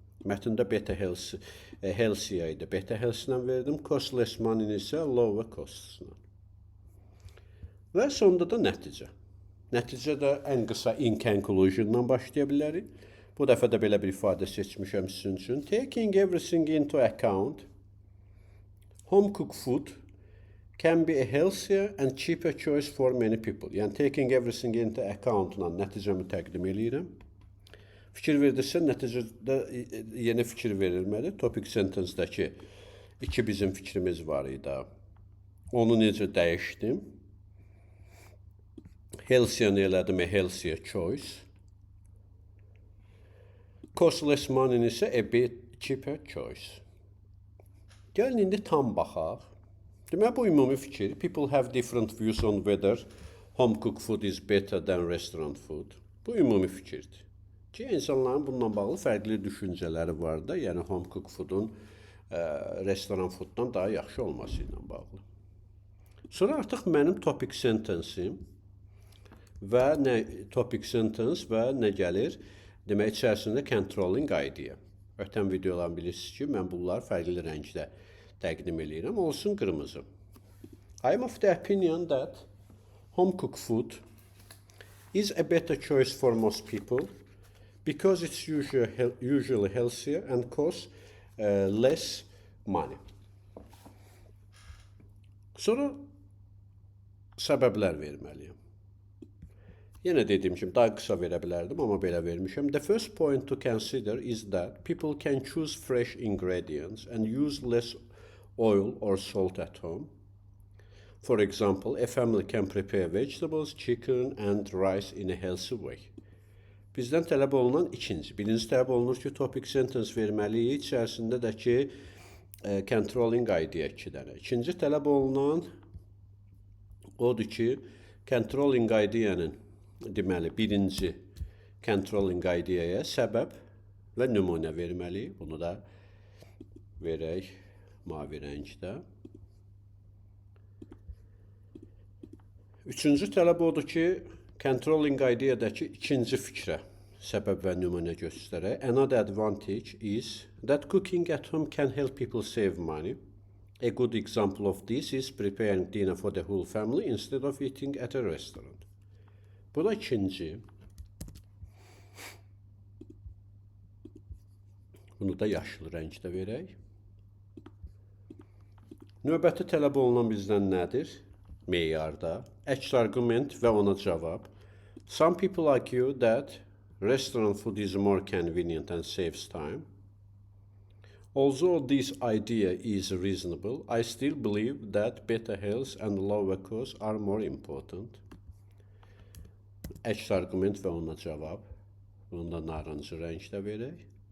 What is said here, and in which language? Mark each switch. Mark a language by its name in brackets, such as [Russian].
[Azerbaijani] Mətndə [English] better healthier [Azerbaijani] idi. [English] Better health- [Azerbaijani] lə verdim, [English] cost less money [Azerbaijani] isə [English] lower costs- [Azerbaijani] lə. Və sonunda da nəticə. Nəticədə ən qısa [English] in conclusion- [Azerbaijani] dan başlaya bilərik. Bu dəfə də belə bir ifadə seçmişəm sizin üçün. [English] Taking everything into account, home cooked food can be a healthier and cheaper choice for many people. [Azerbaijani] Yəni, [English] taking everything into account- [Azerbaijani] la nəticəmi təqdim eləyirəm. Fikir verdirsə, nəticədə yeni fikir verilməli. Topic sentence-dəki iki bizim fikrimiz var idi. Onu necə dəyişdim? Healthier-ni elədim, [English] a healthier choice. Cost less money [Azerbaijani] isə [English] a bit cheaper choice. [Azerbaijani] Gəlin indi tam baxaq. Deməli, bu ümumi fikir. [English] People have different views on whether home cooked food is better than restaurant food. [Azerbaijani] Bu ümumi fikirdir. Ki insanların bununla bağlı fərqli düşüncələri var da, yəni home cooked foodun restoran fooddan daha yaxşı olması ilə bağlı. Sonra artıq mənim topic sentence'im və topic sentence və nə gəlir? Demək, içərisində controlling idea. Ötən videolarını bilirsiniz ki, mən bunları fərqli rəngdə təqdim edirəm. Olsun qırmızı. [English] I am of the opinion that home cooked food is a better choice for most people because it's usually healthier and costs less money. [Azerbaijani] Sonra səbəblər verməliyəm. Yenə dediyim kimi daha qısa verə bilərdim, amma belə vermişəm. [English] The first point to consider is that people can choose fresh ingredients and use less oil or salt at home. For example, a family can prepare vegetables, chicken and rice in a healthy way. [Azerbaijani] Bizdən tələb olunan birinci tələb olunur ki, topic sentence verməliyik, içərisində də ki, controlling idea 2 dənə. İkinci tələb olunan odur ki, controlling ideanın deməli, birinci controlling ideaya səbəb və nümunə verməliyik. Bunu da verək mavi rəngdə. Üçüncü tələb odur ki, controlling ideadakı ikinci fikrə səbəb və nümunə göstərək. [English] Another advantage is that cooking at home can help people save money. A good example of this is preparing dinner for the whole family instead of eating at a restaurant. [Azerbaijani] Bu da ikinci. Bunu da yaşlı rəngdə verək. Növbəti tələb olunan bizdən nədir? Meyarda. Əks argument və ona cavab. [English] Some people argue that restaurant food is more convenient and saves time. Although this idea is reasonable, I still believe that better health and lower costs are more important. [Azerbaijani] Əks argument və ona cavab. Bunu da narıncı rəngdə verək.